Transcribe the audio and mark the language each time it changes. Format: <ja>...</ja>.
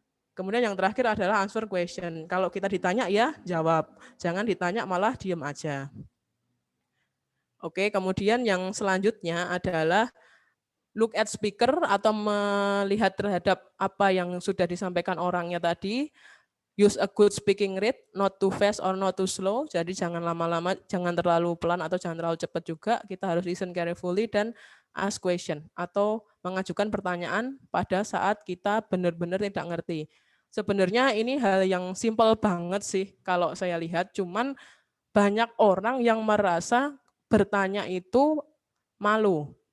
<id>Kemudian yang terakhir adalah</id> <en>answer question.</en> <id>Kalau kita ditanya ya jawab, jangan ditanya malah diem aja. Oke, kemudian yang selanjutnya adalah</id> <en>look at speaker</en> <id>atau melihat terhadap apa yang sudah disampaikan orangnya tadi.</id> <en>use a good speaking rate, not too fast or not too slow.</en> <id>Jadi jangan lama-lama, jangan terlalu pelan atau jangan terlalu cepat juga. Kita harus</id> <en>listen carefully</en> <id>dan</id> <en>ask question</en> <id>atau mengajukan pertanyaan pada saat kita benar-benar tidak ngerti. Sebenarnya ini hal yang simple banget sih kalau saya lihat, cuman banyak orang yang merasa bertanya itu malu.</id>